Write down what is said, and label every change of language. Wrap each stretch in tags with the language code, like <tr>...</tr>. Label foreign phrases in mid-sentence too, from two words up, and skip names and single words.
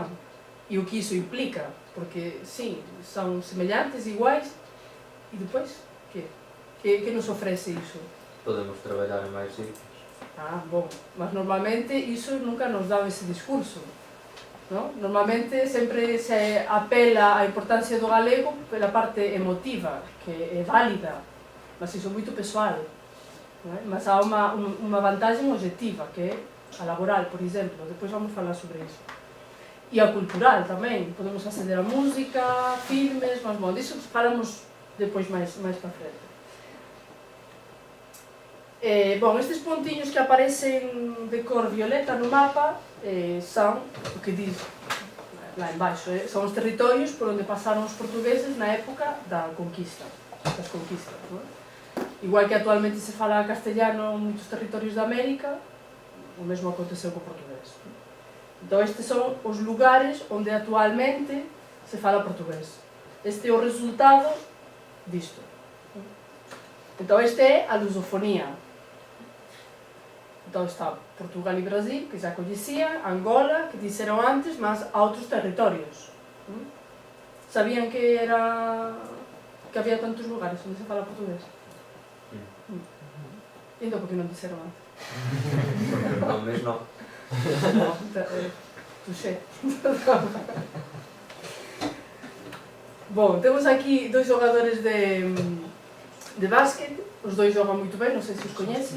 <pt>E o que isso implica. Porque, sim, são semelhantes, iguais. E depois, o quê? Que nos oferece isso? Podemos trabalhar em máis sitios. Ah, bom, mas normalmente isso nunca nos dá esse discurso, não?</pt> <gl>Normalmente sempre se apela á importancia do galego pela parte emotiva, que é válida, mas iso é moito pessoal, non é? Mas há unha vantagem objetiva, que é a laboral, por exemplo, depois vamos falar sobre iso. E a cultural tamén, podemos acceder a música, filmes, mas bom, disso falamos depois máis para frente. Bom, estes pontiños que aparecen de cor violeta no mapa son o que</gl> <pt>diz lá embaixo,</pt> <gl>son os territorios por onde pasaron os portugueses na época das conquistas, non? Igual que actualmente se fala castellano en moitos territorios da América, o mesmo aconteceu co portugués. Entón, estes son os lugares onde actualmente se fala portugués. Este é o resultado disto. Entón, este é a lusofonía.</gl> <pt>Então está Portugal e Brasil, que já conhecían, Angola, que disseron antes, mas a outros territorios.</pt> <gl>Sabían que había tantos lugares onde se fala portugués? E entón, por que non disseron antes? Nomes non. Tuxé. Bom, temos aquí dois xogadores de básquet, os dois xogan moito ben, non sei se os coñeces.</gl>